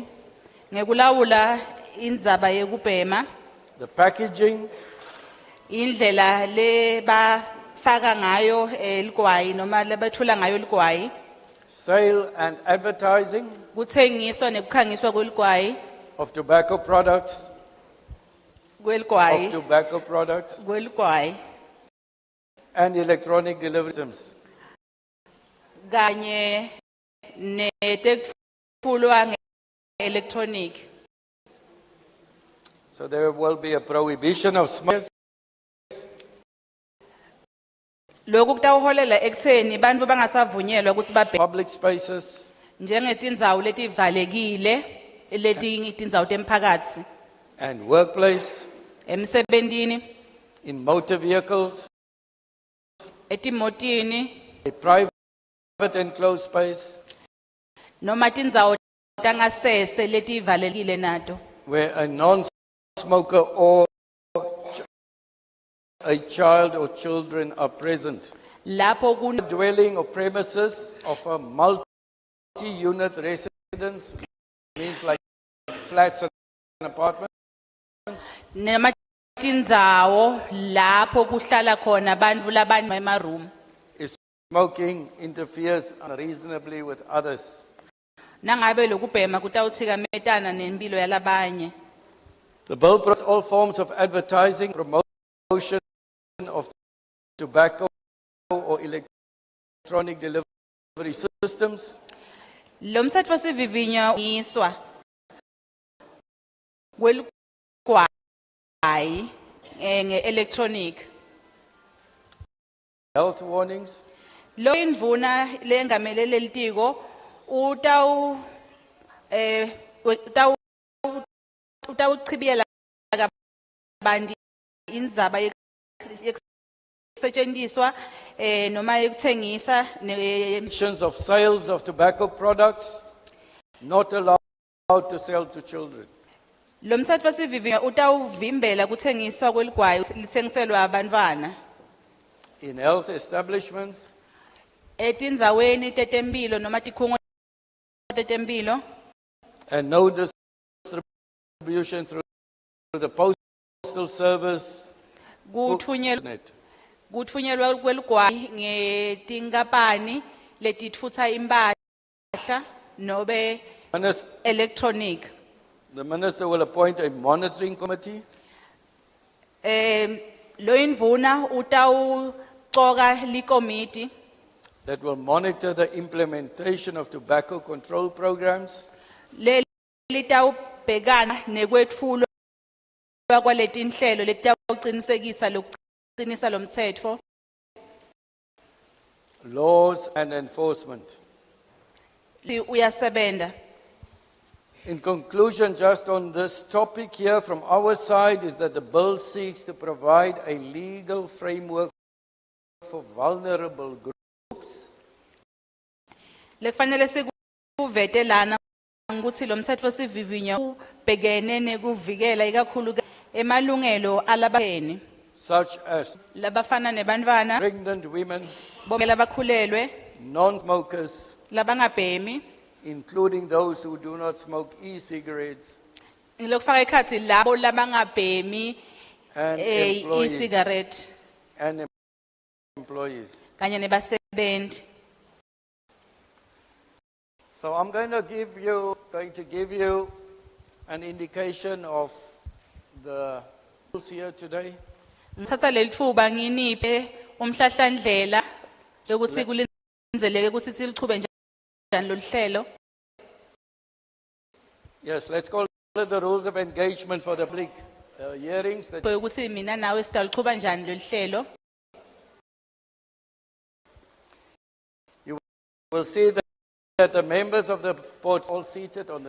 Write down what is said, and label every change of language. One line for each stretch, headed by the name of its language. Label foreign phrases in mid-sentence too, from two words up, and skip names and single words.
Swati: ngekulawula indzaba yekubhema,
English: the packaging,
Swati: indlela lebafaka ngayo ligwayi noma lebathula ngayo ligwayi,
English: sale and advertising
Swati: kutsengiswa nekukhangiswa kweligwayi,
English: of tobacco products,
Swati: kweligwayi, kweligwayi,
English: and electronic delivery systems.
Swati: kanye netekutfulwa nge-electronic.
English: So there will be a prohibition of smoking,
Swati: Loku kutawuholela ekutheni bantfu bangasavunyelwa ukuthi babheme
English: public spaces,
Swati: njengetindzawo letivalekile letindzawo temphakatsi,
English: and workplace,
Swati: emsebentini,
English: in motor vehicles,
Swati: etimotini,
English: a private enclosed space,
Swati: noma tindzawo tangasese letivalekile nato,
English: where a non-smoker or a child or children are present.
Swati: lapho kun
English: Dwelling or premises of a multi-unit residence, means like flats and apartments,
Swati: noma tindzawo lapho kuhlala khona bantfu labane ema-room.
English: if smoking interferes unreasonably with others.
Swati: Nangabe lokubhema kutawutsikametana nemphilo yalabanye.
English: The bill prohibits all forms of advertising, promotion of tobacco or electronic delivery systems,
Swati: Lo mthetho sivivinywa ngiswa kweligwayi nge-electronic.
English: health warnings,
Swati: Lo indvuna lengamelele litiko utawuchibiyela kabanti indzaba yekusetjentiswa noma yekutsengisa
English: restrictions of sales of tobacco products, not allowed to sell to children.
Swati: lo mthetho sivivinywa utawuvimbela kutsengiswa kweligwayi litsengiselwa abantfwana
English: In health establishments,
Swati: etindzaweni tetemphilo noma tikhungo tetemphilo,
English: and no distribution through the postal service,
Swati: kutfunyelwa kweligwayi ngetinkapani letitfutsa imphahla nobe electronic.
English: The minister will appoint a monitoring committee
Swati: Lo indvuna utawucoka likomiti
English: that will monitor the implementation of tobacco control programs
Swati: litawubhekana nekwetfulwa kwaletinhlelo letawucinisekisa lokucinisa lo mtsetfo,
English: laws and enforcement.
Swati: uyasebenta.
English: In conclusion, just on this topic here from our side is that the bill seeks to provide a legal framework for vulnerable groups
Swati: Lekufanele sikuvete lana ukuthi lo mtsetfo sivivinya ubhekene nekuvikela ikakhulu emalungelo alabaheni
English: such as
Swati: labafana nebantfwana,
English: pregnant women,
Swati: bonke labakhulelwe,
English: non-smokers,
Swati: labangabhemi,
English: including those who do not smoke e-cigarettes,
Swati: ngilokufaka ekhatsi labo labangabhemi
English: and employees. e-cigarette And employees.
Swati: kanye nebasebenti.
English: So I'm going to give you an indication of the rules here today.
Swati: Ngithatha leli thuba nginiphe umhlahlandlela lokuthi kulinzeleke ukuthi silichube njani lolu hlelo.
English: Yes, let's call the rules of engagement for the public hearings that
Swati: ukuthi mina nawe sidawuqhuba njani lolu hlelo.
English: will see that the members of the board all seated on the